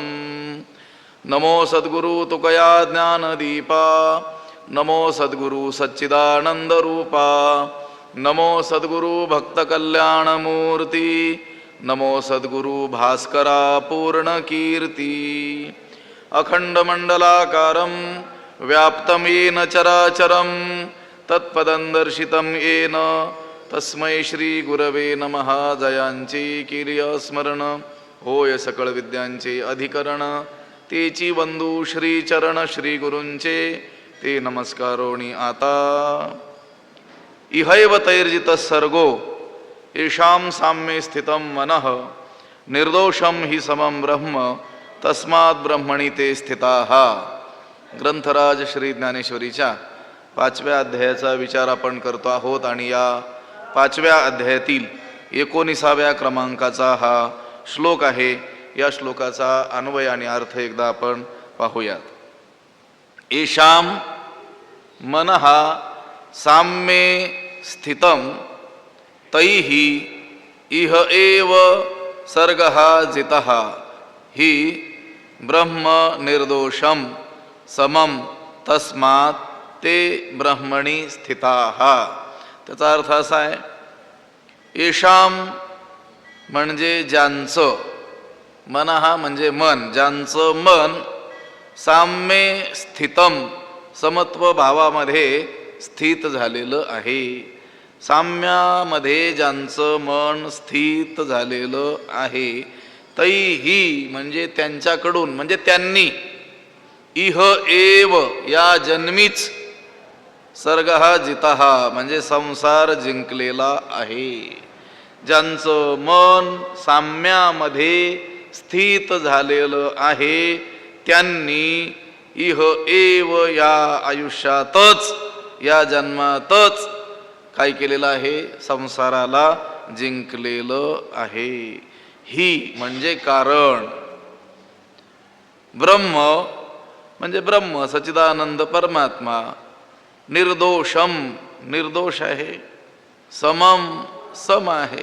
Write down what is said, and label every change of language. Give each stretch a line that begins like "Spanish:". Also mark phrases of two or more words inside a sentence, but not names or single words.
Marathi: नमो सद्गुरु तुकया ज्ञानदीपा, नमो सद्गुरु सच्चिदानन्दरूपा, नमो सद्गुरु भक्तकल्याणमूर्ती, नमो सद्गुरु भास्करा पूर्णकीर्ती.
Sanskrit: अखंडमंडलाकारं व्याप्तं येन चराचरं, तत्पदं दर्शितं येन तस्मै श्री गुरवे नमः.
Marathi: जयांची किर्य स्मरण होय सकळ विद्यांचे अधिकरण, तेची वंदू श्री चरण श्री गुरूंचे ते नमस्कारोणी आता.
Sanskrit: इहैव तैर्जितः सर्गो येषां साम्ये स्थितं मनः, निर्दोषं हि समं ब्रह्म तस्मात् ब्रह्मणि ते स्थिताः.
Marathi: ग्रंथराज श्री ज्ञानेश्वरीच्या 5व्या अध्यायाचा विचार आपण करतो आहोत आणि या 5व्या अध्यायातील 19व्या क्रमांकाचा हा श्लोक आहे. या श्लोकाचा अन्वय आणि अर्थ एकदा आपण पाहूयात.
Sanskrit: येषां मनः साम्ये स्थितं तैः इह एव सर्गः जितः हि ब्रह्म निर्दोषम समम तस्मात् ते ब्रह्मणि स्थिताः.
Marathi: त्याचा अर्थ असा आहे, येषाम म्हणजे ज्यांचं, मनः म्हणजे मन, ज्यांचं मन
Sanskrit: साम्ये स्थितम
Marathi: समत्व भावामध्ये स्थित झालेलं आहे. साम्यामध्ये ज्यांचं मन स्थित झालेलं आहे, तैही म्हणजे त्यांच्याकडून, म्हणजे त्यांनी,
Sanskrit: इह एव
Marathi: या जन्मीच,
Sanskrit: सर्गः जितः
Marathi: म्हणजे संसार जिंकलेला आहे. ज्यांचं मन साम्यामध्ये स्थित झालेलं आहे त्यांनी
Sanskrit: इह एव
Marathi: या आयुष्यातच, या जन्मातच काय केलेलं आहे, संसाराला जिंकलेलं आहे. ही म्हणजे कारण, ब्रह्म म्हणजे ब्रह्म सच्चिदानंद परमात्मा, निर्दोषम निर्दोष आहे, समम सम आहे.